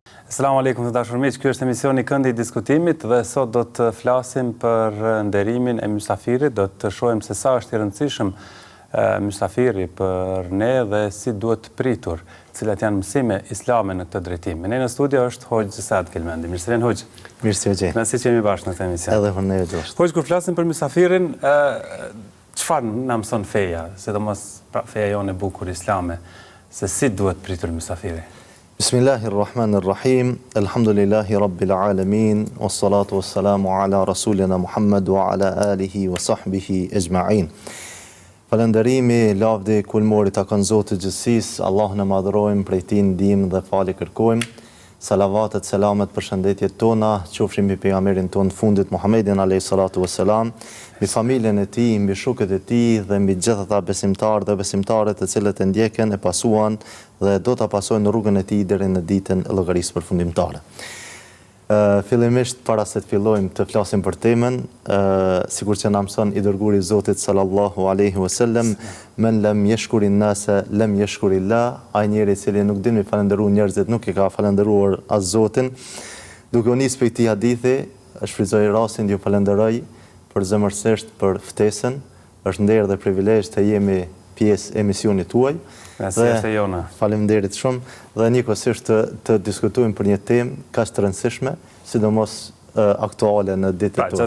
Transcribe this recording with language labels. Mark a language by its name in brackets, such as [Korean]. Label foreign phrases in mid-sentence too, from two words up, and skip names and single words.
[Arabic] السلام عليكم [Albanian] të dashur miq, ky është emisioni Këndi i Diskutimit dhe sot do të flasim për nderimin e mysafirit, do të shohim se sa është i rëndësishëm mysafiri për ne dhe si duhet pritur, cilat janë mësime islame në këtë drejtim. Me ne në studio është Hoxh Saad Kelmendi. Mirë se vjen Hoxh. Mirë se vjen. Ne si jemi bashkë në këtë emision. Edhe për ne është. Hoxh, kur flasim për mysafirin, çfarë na mëson feja, sidomos feja jonë e bukur islame, se si duhet pritur mysafiri? [Arabic] بسم الله الرحمن الرحيم. الحمد لله رب العالمين. والصلاة والسلام على رسولنا محمد وعلى آله وصحبه أجمعين. [Albanian] Falënderimi, lavdi, kulmori takon Zotit të gjithësisë, Allahun e madhrojmë, prej tij ndihmë dhe falje kërkojmë. Salavatet, selamet, përshëndetjet tona qofshin mbi pejgamberin ton fundit Muhammedin [Arabic] عليه الصلاة والسلام, [Albanian] mbi familjen e tij, mbi shokët e tij dhe mbi gjithë ata besimtarë dhe besimtare të cilët e ndjekën, e pasuan dhe do ta pasojnë rrugën e tij deri në ditën e llogarisë përfundimtare. Fillimisht para se të fillojmë të flasim për temën, sikur që na mëson i dërguari i Zotit [Arabic] صلى الله عليه وسلم, من لم يشكر الناس لم يشكر الله, [Albanian] ai njeri i cili nuk din me falënderuar njerëzit nuk i ka falënderuar as Zotin. Duke u nisë për këtij hadithi, shfrytëzoj rastin ju falenderoj përzemërsisht për ftesën, është nder dhe privilegj të jemi pjesë e emisionit tuaj. Faleminderit shumë dhe njëkohësisht të diskutojmë për një temë kaq të rëndësishme, sidomos aktuale në ditët tona.